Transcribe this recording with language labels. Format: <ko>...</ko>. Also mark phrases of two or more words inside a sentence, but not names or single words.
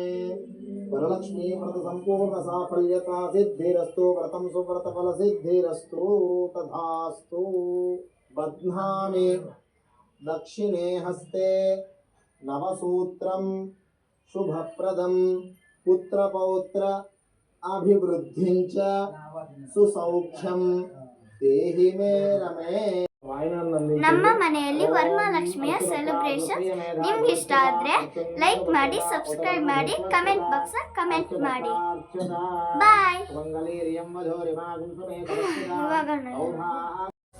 <sa>వరలక్ష్మీ వ్రత సంపూర్ణ సాఫల్యత సిద్ధిరస్తు, వ్రతం సువ్రత ఫల సిద్ధిరస్తు, తథాస్తు. బధ్నామి దక్షిణే హస్తే నవసూత్రం శుభప్రదం పుత్రపౌత్ర అభివృద్ధించ సుసౌఖ్యం ದೇಹಿ ಮೇ ರಮೇ.</sa> <kn>ನಮ್ಮ ಮನೆಯಲ್ಲಿ ವರಮಹಾಲಕ್ಷ್ಮಿಯ ಸೆಲೆಬ್ರೇಷನ್ ನಿಮ್ಗೆ ಇಷ್ಟ ಆದ್ರೆ ಲೈಕ್ ಮಾಡಿ, ಸಬ್ಸ್ಕ್ರೈಬ್ ಮಾಡಿ,</kn> <en>comment box comment</en> <kn>ಮಾಡಿ. ಬಾಯ್. ಇವಾಗ</kn>